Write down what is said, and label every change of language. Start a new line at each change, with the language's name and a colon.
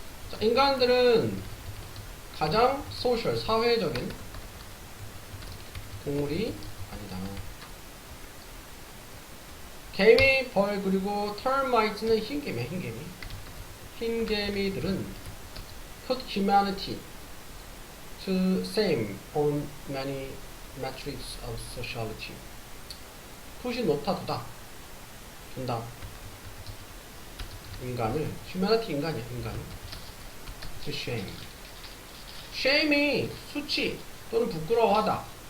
Korean: 자, 인간들은 가장 소셜, 사회적인 동물이 아니다. 개미, 벌, 그리고 termite는 흰개미야, 흰개미. 흰개미들은
English: put humanity to same on many metrics of sociality.
Korean: put이 놓다, 두다. 준다. 인간을, humanity 인간이야, 인간을.
English: to shame.
Korean: shame이 수치 또는 부끄러워하다.